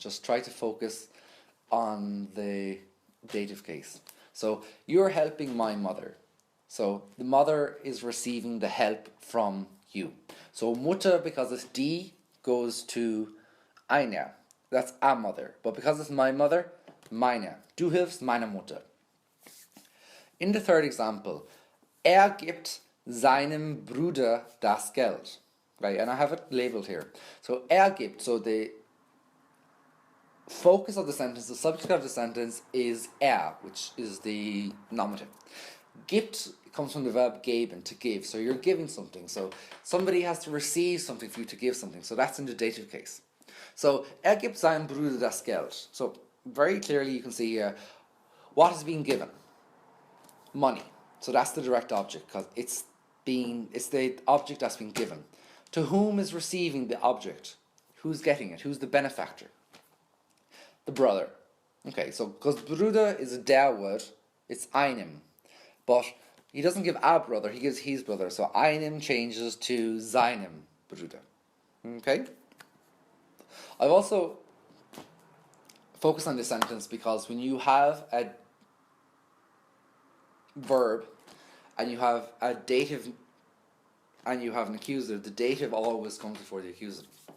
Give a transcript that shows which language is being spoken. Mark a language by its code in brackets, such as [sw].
[en] Just try to focus on the dative case. So you're helping my mother. So the mother is receiving the help from you. So Mutter, because it's die, goes to eine. That's a mother. But because it's my mother, meine. [de] Du hilfst meiner Mutter. [en] In the third example, [de] gibt seinem Bruder das Geld. [en] Right, and I have it labeled here. So gibt, so the focus of the sentence, the subject of the sentence is which is the nominative. Gibt comes from the verb geben, to give. So you're giving something. So somebody has to receive something for you to give something. So that's in the dative case. [de] So gibt seinem Bruder das Geld. [en] So very clearly you can see here what is being given. Money. So that's the direct object because it's the object that's been given. To whom is receiving the object? Who's getting it? Who's the benefactor? The brother. Okay, so because Bruder is a der word, it's einem. But he doesn't give a brother, he gives his brother. So einem changes to seinem Bruder. Okay? I've also focused on this sentence because when you have a verb and you have a dative and you have an accusative, the dative always comes before the accusative.